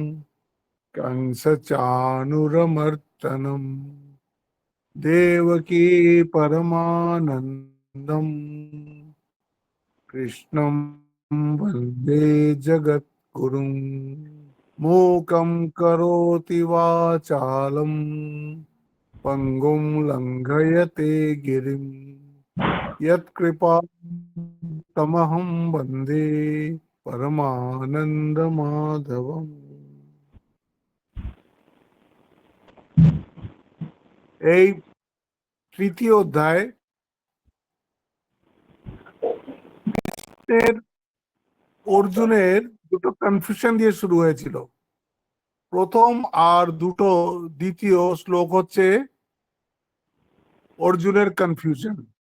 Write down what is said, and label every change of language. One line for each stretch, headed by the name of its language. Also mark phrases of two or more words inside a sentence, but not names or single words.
Sanskrit: कंसचाणूरमर्दनम् देवकी परमानन्दम् कृष्णं वन्दे जगद्गुरुम् मूकं करोति वाचालं पङ्गुं लङ्घयते गिरिं यत्कृपातमहं वन्दे परमानन्दमाधवम्।
Bangla: এই তৃতীয় অধ্যায় অর্জুনের দুটো কনফিউশন দিয়ে শুরু হয়েছিল। প্রথম আর দুটো দ্বিতীয় শ্লোক হচ্ছে অর্জুনের কনফিউশন।